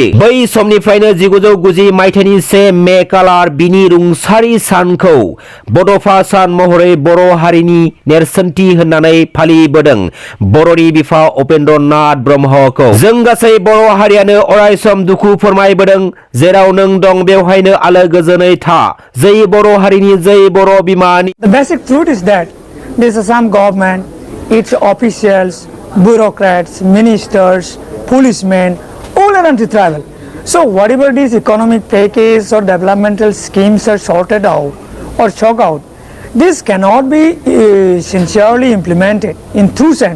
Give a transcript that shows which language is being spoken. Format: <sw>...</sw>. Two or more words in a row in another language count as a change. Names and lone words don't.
<brx>बै समनिफ्रायनो 1990 मायथाइनि 1 मे खालार बिनि रुंसारि सानखौ बड'फा सान महरै बर' हारिनि नेरसोनथि होननानै फालिबोदों बर'नि बिफा उपेन्द्र नाथ ब्रह्मखौ। जों गासै बर' हारियानो अरायसम दुखु फोरमायबोदों। जेराव नों दं बेवहायनो आलो गोजोनै था। जै बर' हारिनि, जै बर' बिमानि।</brx> <en>The basic truth is that this Assam government, its officials, bureaucrats, ministers, policemen, all are anti-tribal. So whatever these economic package or developmental schemes are sorted out or chalk out, this cannot be sincerely implemented in true sense.</en>